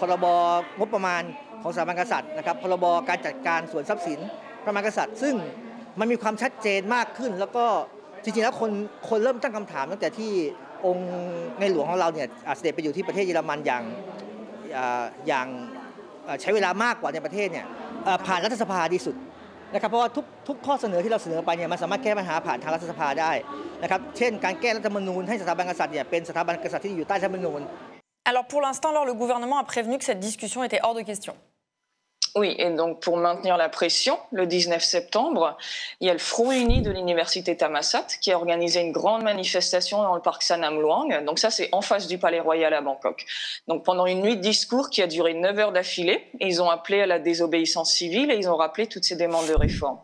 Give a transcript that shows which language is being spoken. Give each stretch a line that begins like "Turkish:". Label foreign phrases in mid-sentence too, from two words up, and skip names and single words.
Thai: รบงบประมาณของสถาบันกษัตริย์นะครับพรบการจัดการส่วนทรัพย์สินพระมหากษัตริย์ซึ่งมันมีความชัดเจนมากขึ้นแล้วก็จริงๆแล้วคนเริ่มตั้งคำถามตั้งแต่ที่องค์ในหลวงของเราเนี่ยเสด็จไปอยู่ที่ประเทศเยอรมันอย่างใช้เวลามากกว่าในประเทศเนี่ยผ่านรัฐสภาดีสุดนะครับเพราะว่าทุกข้อเสนอที่เราเสนอไปเนี่ยมันสามารถแก้ปัญหาผ่านทางรัฐสภาได้นะครับเช่นการแก้รัฐธรรมนูญให้สถาบันกษัตริย์เนี่ยเป็นสถาบันกษัตริย์ที่อยู่ใต้รัฐธรรมนูญ
French: Alors pour l'instant, le gouvernement a prévenu que cette discussion était hors de question. Oui, et donc pour maintenir la pression, le 19 septembre, il y a le Front Uni de l'université Thammasat qui a organisé une grande manifestation dans le parc Sanam Luang. Donc ça, c'est en face du Palais Royal à Bangkok. Donc pendant une nuit de discours qui a duré 9 heures d'affilée, ils ont appelé à la désobéissance civile et ils ont rappelé toutes ces demandes de réforme.